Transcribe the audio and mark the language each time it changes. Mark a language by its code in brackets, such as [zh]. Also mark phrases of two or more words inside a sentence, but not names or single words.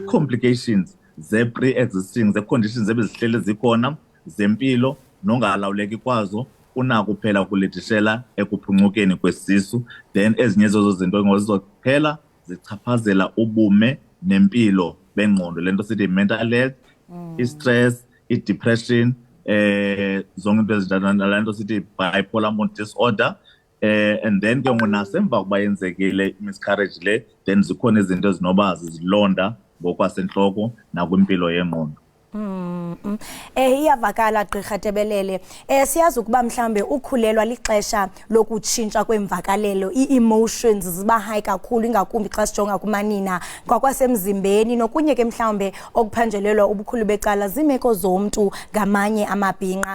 [xh] I-complications ze-pre-existing ze-conditions ebezihlele zikhona zempilo nongalawuleki kwazo unako kuphela ukulethishela ekuphuncukeni kwesisu. Then ezinye zezo zinto ngozizophela zichaphazela ubume nempilo bengqondo, lento sithi [en] mental health, [xh] i-stress, i-depression, zonke into ezinjalo, lento sithi [en] bipolar mood disorder. [xh] And then ke nasemva kuba yenzekile miscarriage le, then zikhona izinto ezinoba zizilonda ngokwasenhloko nakwimpilo yengqondo. Iyavakala Gqirha Tebelele. Siyazi ukuba mhlambe ukhulelwa lixesha lokutshintsha kwemvakalelo, ii-emotions ziba high kakhulu ingakumbi xa sijonga kumanina kwakwasemzimbeni nokunye ke mhlambe okuphanjelelwa ubukhulu becala zimeko zomntu ngamanye amabhinqa.